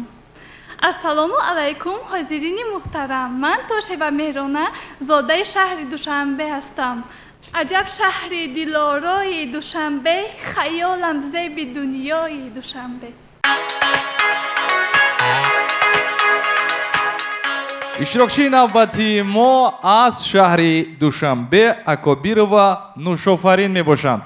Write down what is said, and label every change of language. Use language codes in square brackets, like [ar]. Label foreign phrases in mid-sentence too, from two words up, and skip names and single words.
[tg] السلام علیکم حاضرین محترم، من توشیبه مهرانه زاده شهر دوشنبه هستم. عجب شهر دلارای دوشنبه، خیالم زیب دنیای دوشنبه. иштирокчии навбати мо аз шаҳри душанбе акобир ва нушофарин мебошанд.